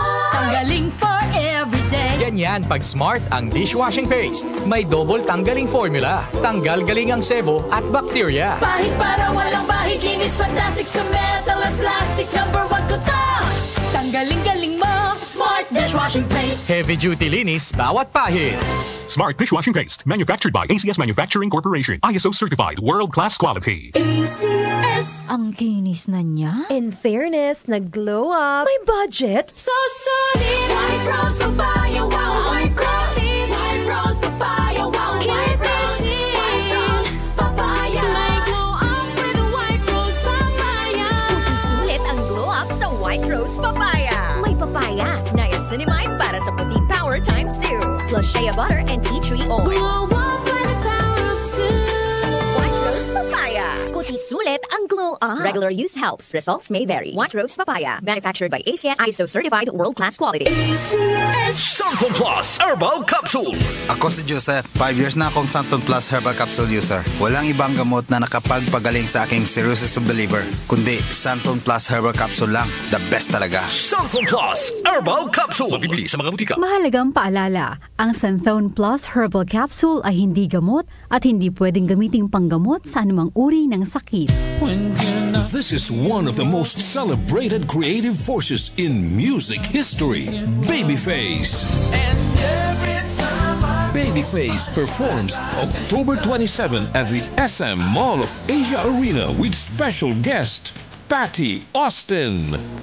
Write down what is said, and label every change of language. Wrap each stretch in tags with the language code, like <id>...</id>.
<tl>Tanggaling</tl> <en>for everyday.</en> <tl>Ganyan pag Smart ang dishwashing paste. May double tanggaling formula. Tanggal galing ang sebo at bacteria. Bahid para walang bahid, linis fantastic sa metal at plastic. Number 1 ko to. Tanggaling-galing mo, Smart Dishwashing Paste. Heavy duty linis bawat pahid.</tl> <en>Smart Dishwashing Paste, manufactured by ACS Manufacturing Corporation. ISO certified, world-class quality. ACS.</en> <tl>Ang kinis na niya.</tl> <en>In fairness,</en> <tl>nag-glow up.</tl> <en>May budget. So solid. White Rose Papaya, wow. White Rose. White Rose Papaya, wow. White Rose. White Rose Papaya. May glow up with a White Rose Papaya.</en> <tl>Puti sulit ang glow up sa White Rose Papaya. May papaya, niacinamide para sa puti power times 2.</tl> <en>Plus shea butter and tea tree oil. Glow up with the power of 2. White Rose Papaya. Kuti sulit ang glow up. Regular use helps. Results may vary. White Rose Papaya. Manufactured by ACS ISO certified world-class quality. ACS. Samphon Plus Herbal Capsule.</en> <tl>Ako si Joseph. 5 years na akong Samphon Plus Herbal Capsule user. Walang ibang gamot na nakapagpagaling sa aking cirrhosis of the liver, kundi Samphon Plus Herbal Capsule lang.</tl> <en>The best</en> <tl>talaga. Samphon Plus Herbal Capsule. Mabibili sa mga butika. Mahalagang paalala, ang Samphon Plus Herbal Capsule ay hindi gamot at hindi pwedeng gamiting panggamot sa anumang uri ng sakit.</tl> <en>This is one of the most celebrated creative forces in music history, Babyface. Babyface performs October 27 at the SM Mall of Asia Arena with special guest Patty Austin.</en>